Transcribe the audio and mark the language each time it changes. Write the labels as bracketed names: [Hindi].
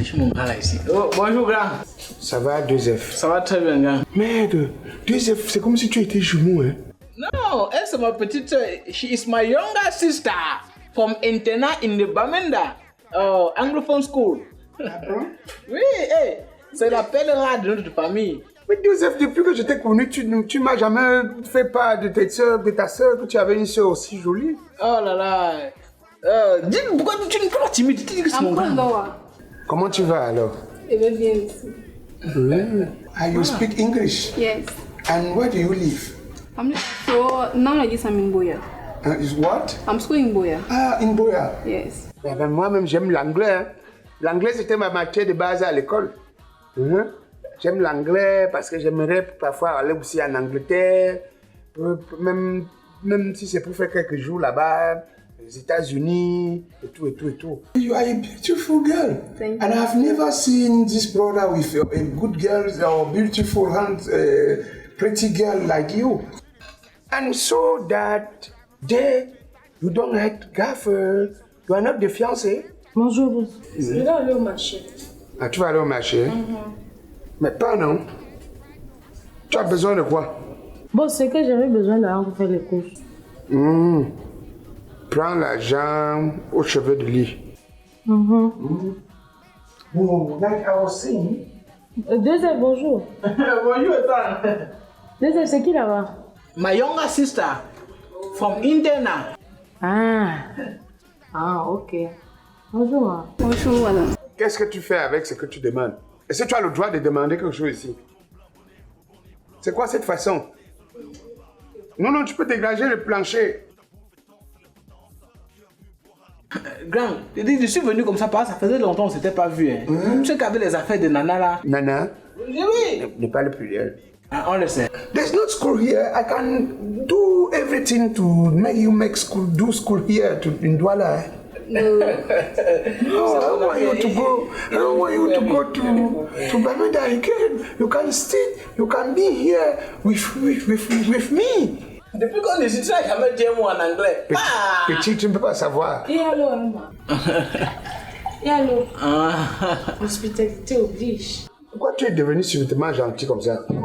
[French] C'est chez mon grand là ici. Oh, bonjour, grand. Ça va, 2F? Ça va très bien, grand. Merde, 2F, c'est comme si tu étais jumeau, hein? Non, elle c'est ma petite soeur. [English] She is my younger sister from internat in the Bamenda, Anglophone School. [French] Ah bon? Oui, c'est la pèlerine de notre famille. Mais 2F, depuis que je t'ai connu, tu m'as jamais fait part de ta soeur, que tu avais une soeur aussi jolie. Oh là là. Dis pourquoi tu n'es pas timide? Dis que c'est mon grand. Comment tu vas alors? Je vais bien ici. [English] You speak English? Yes. And where do you live? So now I guess I'm in Boya. Is what? I'm school in Boya. Ah, in Boya. Yes. [French] Moi-même, j'aime l'anglais. Hein. L'anglais, c'était ma matière de base à l'école. J'aime l'anglais parce que j'aimerais parfois aller aussi en Angleterre. Même si c'est pour faire quelques jours là-bas, les États-Unis, et tout, et tout, et tout. [English] You are a beautiful girl. And I've never seen this brother with a good girl or beautiful, pretty girl like you. And so that day, you don't have girlfriend, you are not the fiancé. [French] Bonjour, boss. Je vais aller au marché. Ah, tu vas aller au marché? Mais pas non. Tu as besoin de quoi? Bon, c'est que j'avais besoin d'argent pour faire les courses. Prends l'argent aux cheveux de lit. [English] Oh, like I was saying. [French] Deuxième, bonjour. Bonjour, Ethan. Deuxième, c'est qui là-bas? [English] My younger sister from Indiana. [French] Ah, ok. Bonjour. Bonjour, madame. Qu'est-ce que tu fais avec ce que tu demandes? Est-ce que tu as le droit de demander quelque chose ici? C'est quoi cette façon? Non, tu peux dégager le plancher. Grand, je suis venu comme ça parce que ça faisait longtemps qu'on ne s'était pas vu. Hein. Tu sais qu'avec les affaires de Nana là. Nana? Oui. Ne parle plus d'elle. Ah, on le sait. [English] There's no school here. I can do everything to make you do school here in Douala. No, I don't want you to go. I don't want you to go to Bermuda again. You can stay. You can be here with me. [French] Depuis qu'on est ici, tu n'as jamais dit un mot en anglais. Petit, tu ne peux pas savoir. Et allô, Emma. Et allô. L'hospitalité oblige. Pourquoi tu es devenu subitement gentil comme ça?